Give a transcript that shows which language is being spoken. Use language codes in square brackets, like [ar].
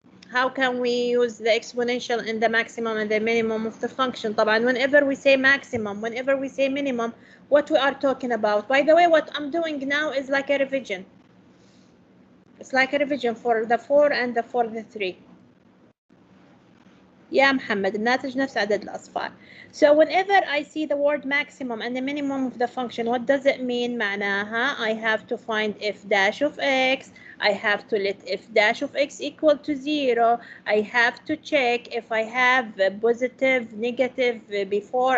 [en] How can we use the exponential in the maximum and the minimum of the function? [ar] طبعا [en] whenever we say maximum, whenever we say minimum, what we are talking about. By the way, what I'm doing now is like a revision. It's like a revision for the 4 and for the 3. [ar] يا محمد الناتج نفس عدد الأصفار. [en] So whenever I see the word maximum and the minimum of the function, what does it mean؟ [ar] معناها [en] I have to find f dash of x. I have to let f dash of x equal to 0. I have to check if I have positive, negative before.